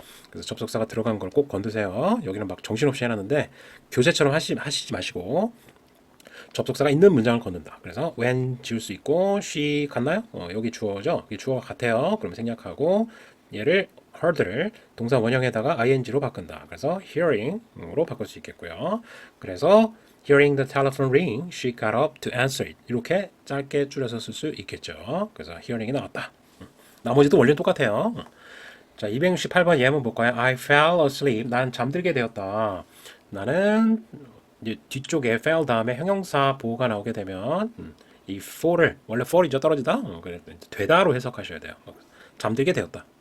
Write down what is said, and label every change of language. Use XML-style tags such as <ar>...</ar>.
<ko>그래서 접속사가 들어간 걸 꼭 건드세요. 여기는 막 정신없이 해놨는데 교재처럼 하시지 마시고 접속사가 있는 문장을 건든다. 그래서 when 지울 수 있고 she 같나요? 여기 주어죠. 이 주어가 같아요. 그럼 생략하고 얘를 heard를 동사 원형에다가 ing로 바꾼다. 그래서 hearing으로 바꿀 수 있겠고요.</ko> <en>그래서 hearing the telephone ring, she got up to answer it.</en> <ko>이렇게 짧게 줄여서 쓸 수 있겠죠. 그래서 hearing이 나왔다. 나머지도 원리는 똑같아요. 자, 268번 예문 볼까요?</ko> <en>I fell asleep.</en> <ko>난 잠들게 되었다. 나는 이제 뒤쪽에 fell 다음에 형용사 보호가 나오게 되면 이 fall을 원래 fall이죠 떨어지다 그래 되다로 해석하셔야 돼요. 잠들게 되었다.</ko>